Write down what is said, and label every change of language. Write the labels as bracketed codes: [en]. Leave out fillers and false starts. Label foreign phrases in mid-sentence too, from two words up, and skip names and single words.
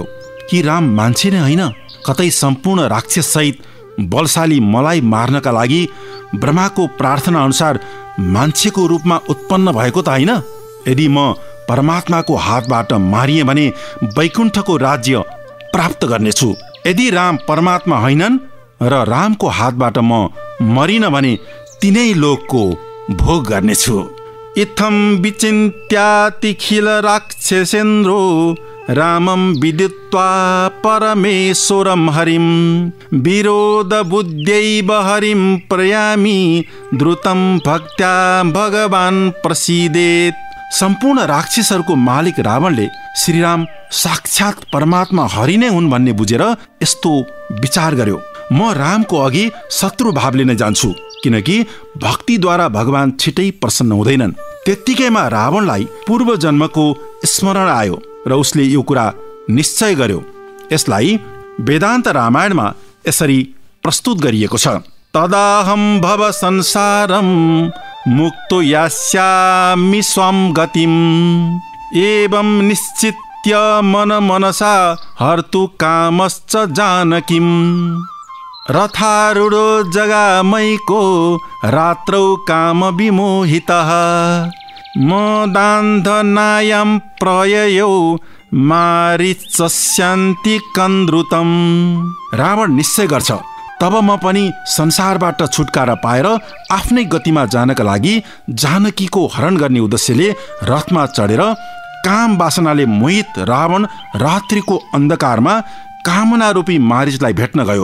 [ne] कि राम मान्छे नै होइन, कतै सम्पूर्ण राक्षस सहित बलशाली मलाई मार्नका लागि ब्रह्माको प्रार्थना अनुसार मान्छेको रूपमा उत्पन्न भएको त होइन? यदि म परमात्माको हातबाट मारिए भने वैकुण्ठको राज्य प्राप्त गर्नेछु। यदि राम परमात्मा होइनन् र रामको हातबाट म मरिन भने तिनै लोकको भोग गर्नेछु। [sa] इत्थम विचिन्त्यातिखिल राक्षसेन्द्रो रामं विदित्वा परमेश्वरं हरिं विरोध बुद्ध्यैव हरिं प्रयामि द्रुतं भक्त्या भगवान् प्रसीदेत्। [ne] सम्पूर्ण राक्षसहरूको मालिक रावणले श्रीराम साक्षात परमात्मा हरि नै हुन् भन्ने बुझेर यस्तो विचार गर्यो, म रामको अघि शत्रु भावले नै जान्छु, किनकि भक्तिद्वारा भगवान छिटै प्रसन्न हुँदैनन्। त्यत्तिकैमा रावणलाई पूर्व जन्मको स्मरण आयो र उसले यो कुरा निश्चय गर्यो। यसलाई वेदान्त रामायणमा यसरी प्रस्तुत गरिएको छ। [sa] तदाहं भव संसारं मुक्तो यास्यामि स्वं गतिं एवं निश्चित्य मन मनसा हर्तु कामश्च जानकीं रथारूढो जगामैको रात्रौ काम विमोहितः मदान्धनायां प्रययौ मारीचस्यान्ति कन्द्रुतम्। [ne] रावण निश्चय गर्छ, तब म पनि संसारबाट छुटकारा पाएर आफ्नै गतिमा जानका लागि जानकीको हरण गर्ने उद्देश्यले रथमा चढेर काम वासनाले मोहित रावण रात्रिको अन्धकारमा कामना रूपी मारीचलाई भेट्न गयो।